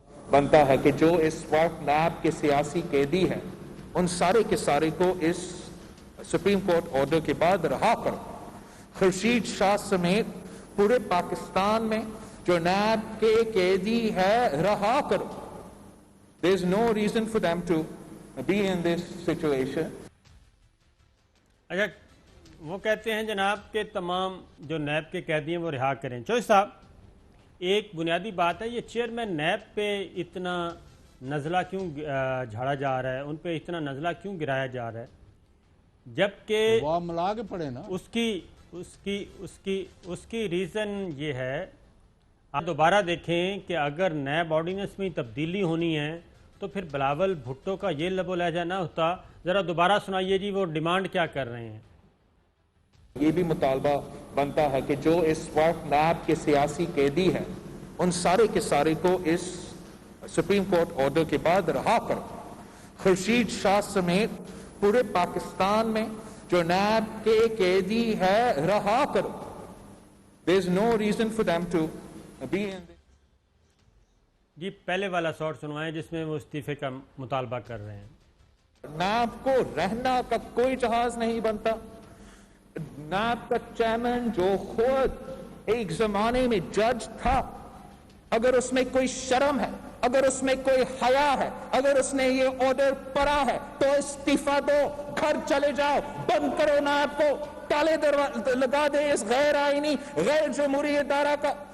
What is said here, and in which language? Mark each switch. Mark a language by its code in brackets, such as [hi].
[ur] بنتا ہے کہ جو اس وقت نیب کے سیاسی قیدی ہیں ان سارے کے سارے کو اس سپریم کورٹ آرڈر کے بعد رہا کرو. خورشید شاہ سمیت پورے پاکستان میں جو نیب کے قیدی ہے رہا کرو. [en] There is no reason for them to be in this situation. [ur] اچھا وہ کہتے ہیں جناب کہ تمام جو نیب کے قیدی ہیں وہ رہا کریں. چوہدری صاحب ایک بنیادی بات ہے, یہ چیئرمین نیب پہ اتنا نزلہ کیوں جھاڑا جا رہا ہے, ان پہ اتنا نزلہ کیوں گرایا جا رہا ہے, جبکہ وہ ملا کے پڑے نا. اس کی ریزن یہ ہے, آپ دوبارہ دیکھیں کہ اگر نیب آرڈیننس میں تبدیلی ہونی ہے تو پھر بلاول بھٹو کا یہ لب و لہجہ نہ ہوتا. ذرا دوبارہ سنائیے جی وہ ڈیمانڈ کیا کر رہے ہیں. یہ بھی مطالبہ بنتا ہے کہ جو اس وقت نیب کے سیاسی قیدی ہیں ان سارے کے سارے کو اس سپریم کورٹ آرڈر کے بعد رہا کرو. خورشید شاہ سمیت پورے پاکستان میں جو نیب کے قیدی ہے رہا کرو. [en] There is no reason for them to be in this. [ur] جی پہلے والا شارٹ سنوائیں جس میں وہ استعفے کا مطالبہ کر رہے ہیں. نیب کو رہنا کا کوئی جہاز نہیں بنتا. نیب کا چیئرمین جو خود ایک زمانے میں جج تھا, اگر اس میں کوئی شرم ہے, اگر اس میں کوئی حیا ہے, اگر اس نے یہ آرڈر پڑھا ہے تو استعفیٰ دو, گھر چلے جاؤ, بند کرو نیب کو, تالے لگا دے اس غیر آئینی غیر جمہوری ادارہ کا.